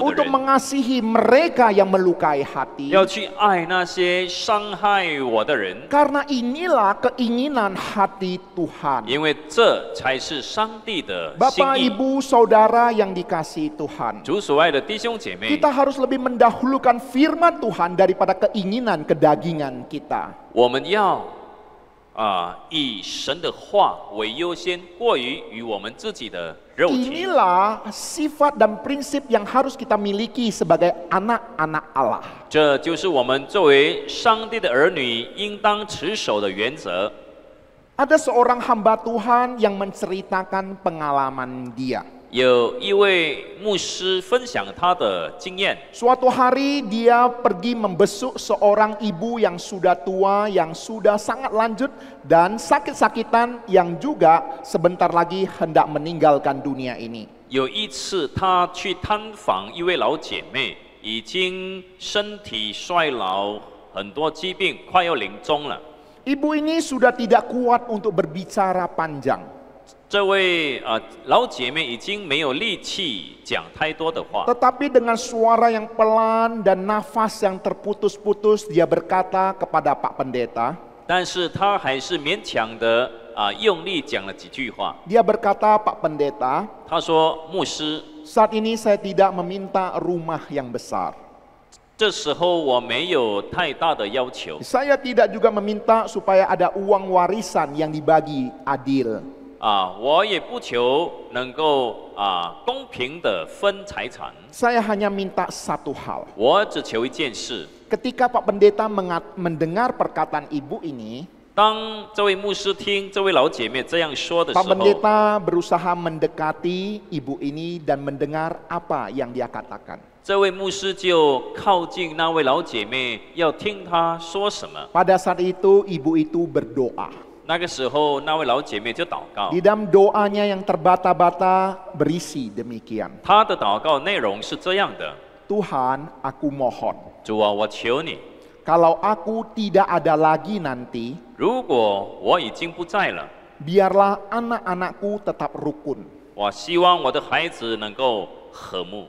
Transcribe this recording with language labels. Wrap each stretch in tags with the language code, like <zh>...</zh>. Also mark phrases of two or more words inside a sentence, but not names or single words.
<id>untuk</id> <zh>人，</zh> <id>mengasihi mereka yang melukai hati.</id> <zh>要去爱那些伤害我的人，</zh> <id>Karena inilah keinginan hati Tuhan.</id> <zh>因为这才是上帝的心</zh> <id>Bapak,</id> <zh>意。</zh> <id>Ibu, Saudara yang dikasihi Tuhan,</id> <zh>主所爱的弟兄姐妹，</zh> <id>kita harus lebih mendahulukan firman Tuhan daripada keinginan kedagingan kita.</id> <zh>我们要以神的话为优先，过于与我们自己的肉体。</zh> <id>Inilah sifat dan prinsip yang harus kita miliki sebagai anak-anak Allah.</id> <zh>这就是我们作为上帝的儿女应当持守的原则。</zh> <id>Ada seorang hamba Tuhan yang menceritakan pengalaman dia.</id> <zh>有一位牧师分享他的经验，</zh> <id>Suatu hari dia pergi membesuk seorang ibu yang sudah tua, yang sudah sangat lanjut dan sakit-sakitan, yang juga sebentar lagi hendak meninggalkan dunia ini.</id> <zh>有一次他去探访一位老姐妹，已经身体衰老，很多疾病，快要临终了。</zh> <id>Ibu ini sudah tidak kuat untuk berbicara panjang.</id> <zh>这位老姐妹已经没有力气讲太多的话，</zh> <id>Tetapi dengan suara yang pelan dan nafas yang terputus-putus, dia berkata kepada Pak Pendeta,</id> <zh>但是她还是勉强的用力讲了几句话。</zh> <id>dia berkata, Pak Pendeta,</id> <zh>她说：“牧师，</zh> <id>saat ini saya tidak meminta rumah yang besar.</id> <zh>这时候我没有太大的要求，</zh> <id>Saya tidak juga meminta supaya ada uang warisan yang dibagi adil.</id> <zh>我也不求能够公平的分财产，</zh> <id>Saya hanya minta satu hal.</id> <zh>我只求一件事。</zh> <id>Ketika Pak Pendeta mendengar perkataan ibu ini,</id> <zh>当这位牧师听这位老姐妹这样说的时</zh> <id>Pak</id> <zh>候，</zh> <id>Pendeta berusaha mendekati ibu ini dan mendengar apa yang dia katakan.</id> <zh>这位牧师就靠近那位老姐妹，要听她说什么。</zh> <id>Pada saat itu ibu itu berdoa.</id> <zh>那个时候，那位老姐妹就祷告，</zh> <id>Di dalam doanya yang terbata-bata berisi demikian.</id> <zh>她的祷告内容是这样的：</zh> <id>Tuhan, aku mohon,</id> <zh>主啊，我求你，</zh> <id>kalau aku tidak ada lagi nanti,</id> <zh>如果我已经不在了，</zh> <id>biarlah anak-anakku tetap rukun.</id> <zh>我希望我的孩子能够和睦，</zh>